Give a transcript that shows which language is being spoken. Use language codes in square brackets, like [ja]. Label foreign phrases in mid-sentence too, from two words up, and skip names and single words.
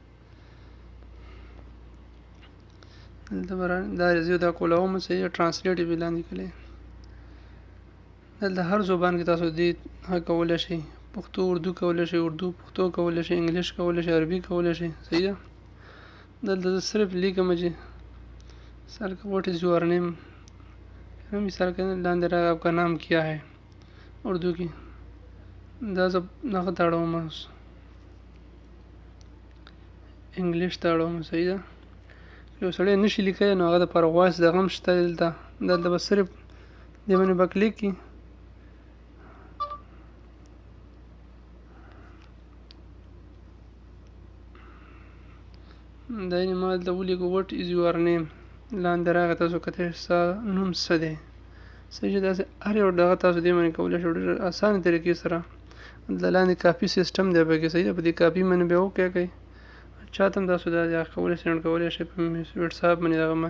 [ps] دلته به دا زه دا کولاوم. صحیح ټرانسلیټ یې لاندې کړی. دلته هر زبان کې تاسو دې کولی شئ. پښتو اردو کولی شئ، اردو پښتو کولی شئ، انګلیش کولی شئ، عربي کولی شئ. صحیح ده. دلته زه صرف لیکم چې مثال که [en] what is your name, [ps] مثال که لاندې راغی [ur] آپ کا نام کیا ہے [ps] اردو کې، دا زه دغه ته اړوم، انګلیش ته اړوم. صحیح ده. یو سړی نشي لیکلی نو هغه دپاره وایس دغه هم شته دلته. دلته به صرف دې باندې به کلیک کړي. دا یعنې ما دلته ولیکو [en] what is your name, [ps] لاندې راغی تاسو کتئ ستا نوم څه دی. صحیح. داسې هر یو دغه تاسو دې باندې کولی شئ ډېر اسانه طریقې سره. دلته لاندې [en] copy system [ps] دی پکې. صحیح ده. په دې کاپي باندې بیا وکړئ. چا ته هم تاسو دا کولی سئ سینډ کولی شئ په وټساپ باندې هغه باندې.